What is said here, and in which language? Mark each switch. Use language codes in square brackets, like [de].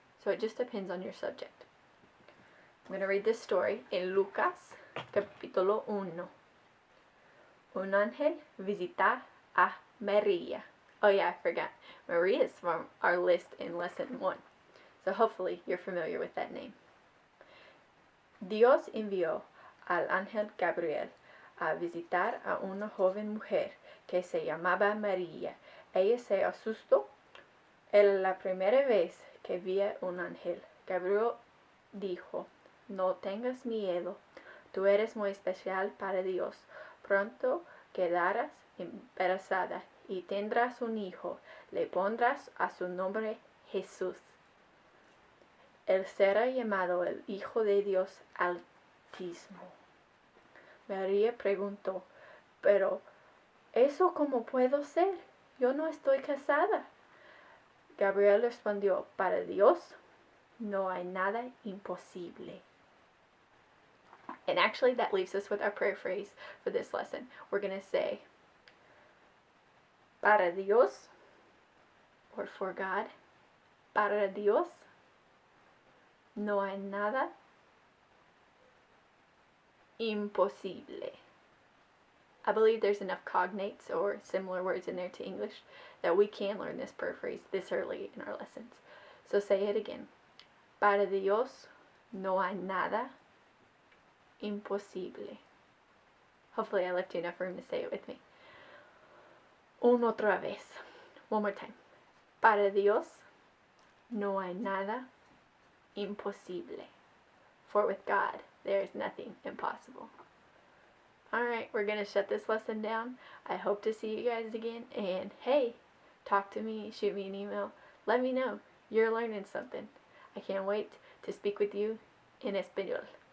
[en] So it just depends on your subject. I'm going to read this story in Lucas, capítulo 1. [es] Un ángel visita a Maria. [en] Oh yeah, I forgot. Maria is from our list in lesson 1. So hopefully you're familiar with that name. [es] Dios envió al ángel Gabriel a visitar a una joven mujer que se llamaba María. Ella se asustó. Era la primera vez que veía un ángel. Gabriel dijo, no tengas miedo, tú eres muy especial para Dios. Pronto quedarás embarazada y tendrás un hijo. Le pondrás a su nombre Jesús. Él será llamado el Hijo de Dios Altísimo. María preguntó, pero ¿eso cómo puedo ser? Yo no estoy casada. Gabriel respondió, para Dios no hay nada imposible. [en] And actually that leaves us with our prayer phrase for this lesson. We're going to say, para Dios, or for God, [es] para Dios no hay nada imposible. [en] I believe there's enough cognates or similar words in there to English that we can learn this prayer phrase this early in our lessons. So say it again. [es] Para Dios no hay nada imposible. [en] Hopefully I left you enough room to say it with me. [es] Una otra vez. [en] One more time. [es] Para Dios no hay nada imposible. [en] For with God there is nothing impossible. Alright, we're going to shut this lesson down. I hope to see you guys again. And hey, talk to me, shoot me an email. Let me know you're learning something. I can't wait to speak with you in español.